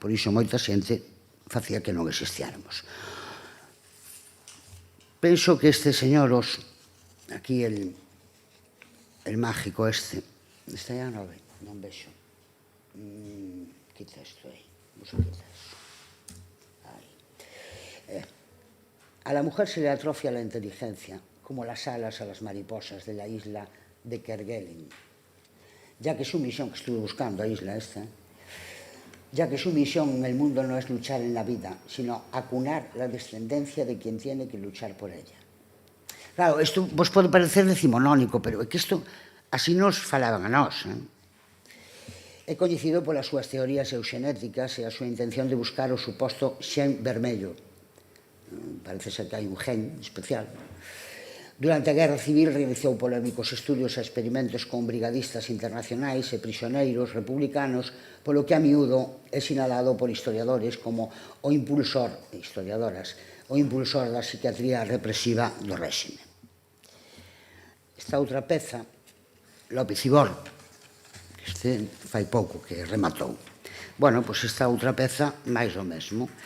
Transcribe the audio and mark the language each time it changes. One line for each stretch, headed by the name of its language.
Galician: Por iso moita xente facía que non existiéramos. Penso que este señor, aquí el mágico este, está ya 9, non vexo. Quita isto aí, vos quita iso.
Spanish: A la mujer se le atrofia la inteligencia, como las alas a las mariposas de la isla de Kerguelen, ya que su misión,
Galician: que estuve buscando a isla esta,
Spanish: ya que su misión en el mundo no es luchar en la vida, sino acunar la descendencia de quien tiene que luchar por ella.
Galician: Claro, isto vos pode parecer decimonónico, pero é que isto así nos falaban a nós. É coñecido polas súas teorías euxenéticas e a súa intención de buscar o suposto xen vermello. Parece ser que hai un gen especial. Durante a Guerra Civil realizou polémicos estudios e experimentos con brigadistas internacionais e prisioneiros republicanos, polo que a miúdo é sinalado por historiadores como o impulsor, historiadoras, o impulsor da psiquiatría represiva do réxime. Esta outra peza, López Ibor, este fai pouco que rematou. Bueno, pois esta outra peza, máis o mesmo.